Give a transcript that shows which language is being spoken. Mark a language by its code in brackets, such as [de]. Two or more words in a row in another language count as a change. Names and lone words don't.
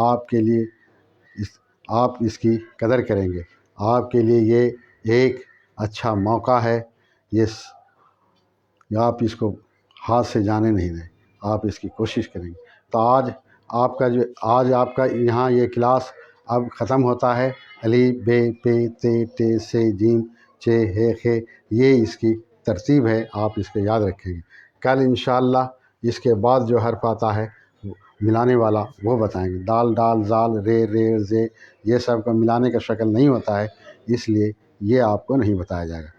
[ur] آپ کے لیے آپ اس کی قدر کریں گے، آپ کے لیے یہ ایک اچھا موقع ہے، آپ اس کو ہاتھ سے جانے نہیں دیں، آپ اس کی کوشش کریں گے۔ تو آج آپ کا یہاں یہ کلاس اب ختم ہوتا ہے۔ الف ب پ ت ٹ ث ج چ ح خ یہ اس کی ترتیب ہے، آپ اس کو یاد رکھیں گے۔ کل انشاءاللہ اس کے بعد جو حرف آتا ہے ملانے والا وہ بتائیں گے۔ دال ڈال زال رے رے زے یہ سب کا ملانے کا شکل نہیں ہوتا ہے، اس لیے یہ آپ کو نہیں بتایا جائے گا۔